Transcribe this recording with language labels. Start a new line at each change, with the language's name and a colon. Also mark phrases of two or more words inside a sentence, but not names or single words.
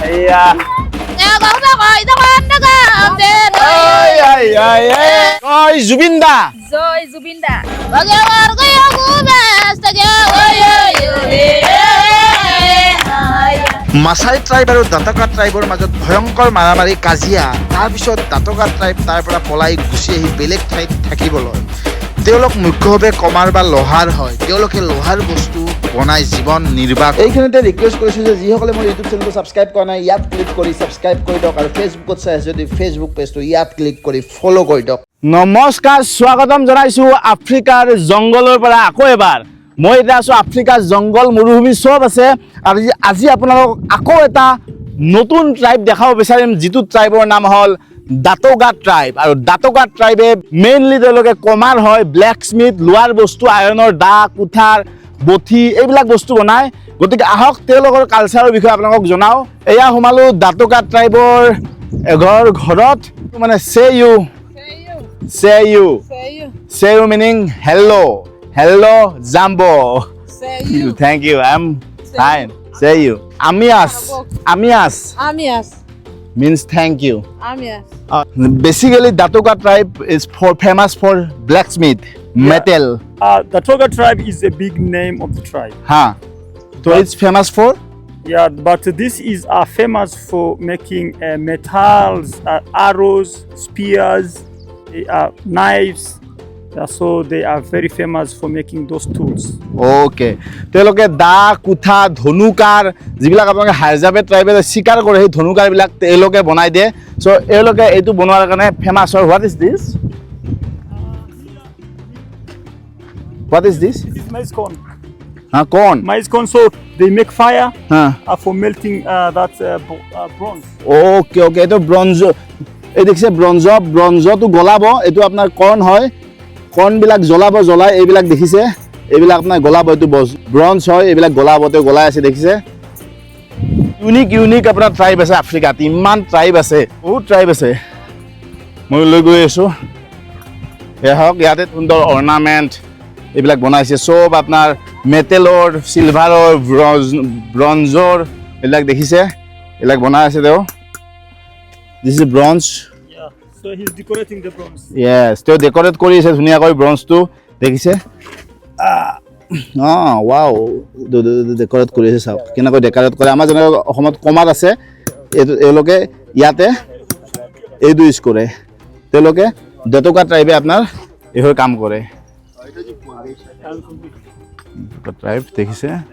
Assamese: Joy Zubinda. Joy Zubinda. Maasai tribe আৰু Datoga tribeৰ মাজত ভয়ংকৰ মাৰামাৰি কাজিয়া তাৰ পিছত Datoga tribe তাৰ পৰা পলাই গুচি আহি বেলেগ ঠাইত থাকিবলৈ তেওঁলোক মুখ্যভাৱে কমাৰ বা লোহাৰ হয় তেওঁলোকে লোহাৰ বস্তু বনাই জীৱন নিৰ্বাহ এইখিনিতে ৰিকুৱেষ্ট কৰিছোঁ যে যিসকলে মোৰ ইউটিউব চেনেলটো ছাবস্ক্ৰাইব কৰা নাই ইয়াত ক্লিক কৰি ছাবস্ক্ৰাইব কৰি দিয়ক আৰু ফেচবুকত চাই আছে যদি ফেচবুক পেজটো ইয়াত ক্লিক কৰি ফ'ল' কৰি দিয়ক নমস্কাৰ স্বাগতম জনাইছোঁ আফ্ৰিকাৰ জংগলৰ পৰা আকৌ এবাৰ মই এতিয়া আছোঁ আফ্ৰিকাৰ জংগল মৰুভূমি চব আছে আৰু আজি আপোনালোকক আকৌ এটা নতুন ট্ৰাইব দেখাব বিচাৰিম যিটো ট্ৰাইবৰ নাম হ'ল Datoga tribe আৰু Datoga tribe মেইনলি তেওঁলোকে কমাৰ হয় ব্লেকস্মিথ লোৱাৰ বস্তু আয়ৰণৰ দা কুঠাৰ বঠি এইবিলাক বস্তু বনায় গতিকে আহক তেওঁলোকৰ কালচাৰৰ বিষয়ে আপোনালোকক জনাওঁ এয়া সোমালোঁ Datoga tribeৰ এঘৰ ঘৰত মানে
English: say you meaning hello Jambo thank you I'm fine say you amias means thank you basically Datoga tribe is famous for blacksmith metal Datoga tribe is a big name of the tribe so it's famous for but this is famous for making metals arrows spears knives so they are very famous for making those tools
Assamese: okay তেওঁলোকে দা কুঠা ধনুকাৰ যিবিলাক আপোনালোকে হাইজাবে ট্ৰাইবে শিকাৰ কৰে সেই ধনুকাৰ বিলাক তেওঁলোকে বনাই দিয়ে সো এওঁলোকে এইটো বনোৱাৰ কাৰণে ফেমাস হয়
English: what is this this is maize corn corn maize corn so they make fire for melting that bronze
Assamese: okay এইটো ব্ৰঞ্জ এই দেখিছে ব্ৰঞ্জটো গলাব এইটো আপোনাৰ কৰ্ণ হয় কৰ্ণ বিলাক জ্বলাই এইবিলাক দেখিছে এইবিলাক আপোনাৰ গলাব এইটো ব্ৰঞ্জ হয় এইবিলাক গলাবতে গলাই আছে দেখিছে ইউনিক আপোনাৰ ট্ৰাইব আছে আফ্ৰিকাত ইমান ট্ৰাইব আছে বহুত ট্ৰাইব আছে মই লৈ গৈ আছোঁ হওক ইয়াতে সুন্দৰ অৰ্নামেণ্ট এইবিলাক বনাইছে চব আপোনাৰ মেটেলৰ চিলভাৰৰ ব্ৰঞ্জৰ এইবিলাক দেখিছে এইবিলাক বনাই আছে তেওঁ
English: this is bronze so he's decorating the bronze
Assamese: yes তেওঁ ডেকোৰেট কৰিছে ধুনীয়াকৈ ব্ৰঞ্জটো দেখিছে wow ডেকোৰেট কৰিছে চাওক কেনেকৈ ডেকোৰেট কৰে আমাৰ যেনে অসমত কমাত আছে এওঁলোকে ইয়াতে এইটো ইউজ কৰে তেওঁলোকে Datoga ট্ৰাইবে আপোনাৰ এইবোৰ কাম কৰে ট্ৰাইব দেখিছে